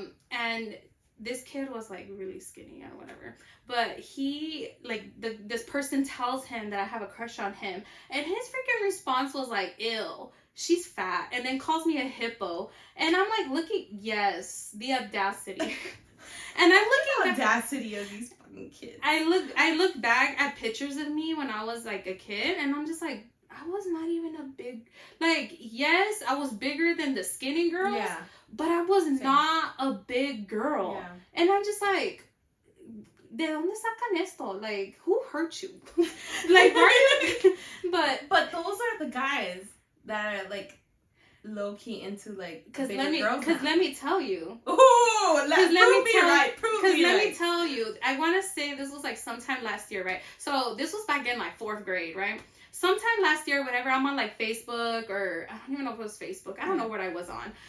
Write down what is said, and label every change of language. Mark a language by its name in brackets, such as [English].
[English] and this kid was like really skinny or whatever, but he like this person tells him that I have a crush on him, and his freaking response was like, ew, she's fat, and then calls me a hippo, and I'm like looking, yes, the audacity. And I'm looking the audacity of these fucking kids. I look back at pictures of me when I was like a kid, and I'm just like, I was not even a big, like, yes, I was bigger than the skinny girls, yeah, but I was not a big girl. Yeah. And I'm just like, [Spanish] ¿de dónde sacan esto? [English] Like, who hurt you? Like, why are you... But those are the guys that are, like, low-key into, like, bigger girls. Because let me tell you. Ooh, prove me right. Because let me tell you, I want to say this was, like, sometime last year, right? So, this was back in, like, 4th grade, right? Sometime last year, whenever I'm on like Facebook, or I don't even know if it was Facebook. I don't know what I was on.